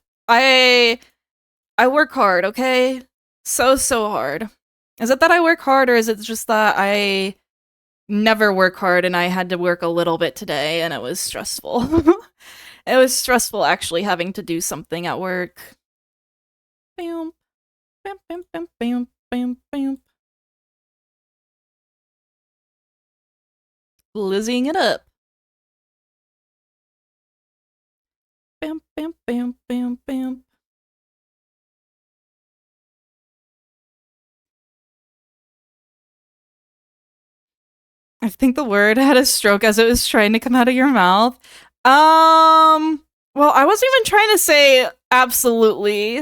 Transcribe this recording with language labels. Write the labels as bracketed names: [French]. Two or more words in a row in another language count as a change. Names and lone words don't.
[English] I work hard, okay? So hard. Is it that I work hard or is it just that I never work hard and I had to work a little bit today and it was stressful? It was stressful actually having to do something at work. Bam, bam, bam, bam, bam, bam, bam. Lizzing it up. Bam, bam, bam, bam, bam. I think the word had a stroke as it was trying to come out of your mouth. Well, I wasn't even trying to say absolutely.